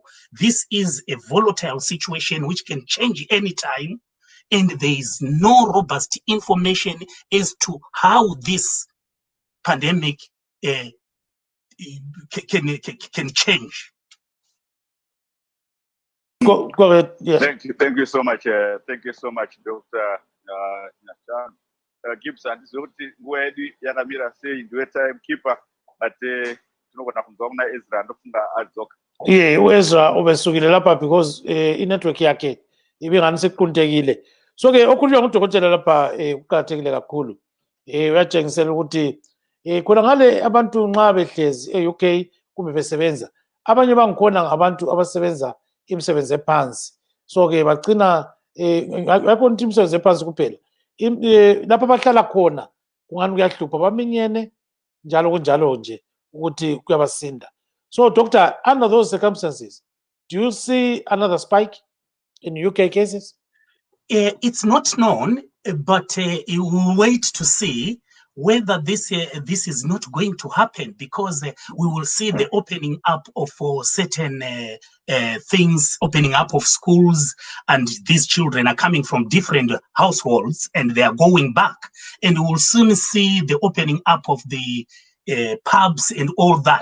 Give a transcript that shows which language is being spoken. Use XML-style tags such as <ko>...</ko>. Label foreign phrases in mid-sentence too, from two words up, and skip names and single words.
<en>This is a volatile situation which can change anytime, and there is no robust information as to how this pandemic can change. Go ahead. Yes. Thank you so much. Thank you so much, Dr. Nyashano.</en> <sn>Gibson, zoti nguwa yedu yakamira sei, ndiwe timekeeper, but tinogona kunzwa kuna Ezra ndofunga adzoka.</sn> <nd>Ezra ubesukile lapha because inetwork yakhe ibingani sekuquntekile. So ke okhulunywa ngudokotela lapha uqakathekile kakhulu. Uyatshengisela ukuthi khona ngale abantu nxa behlezi e-UK kumbe besebenza, abanye bangikhona ngabantu abasebenza imisebenzi ephansi. So ke bagcina yakho ukuthi imisebenzi ephansi kuphela, lapha abahlala khona kungani kuyahlupha, baminyene njalo kunjalo nje ukuthi kuyabasinda.</nd> <en>So doctor, under those circumstances, do you see another spike in UK cases? It's not known, but you will wait to see whether this is not going to happen, because we will see the opening up of certain things, opening up of schools, and these children are coming from different households and they are going back, and we will soon see the opening up of the pubs and all that.</en>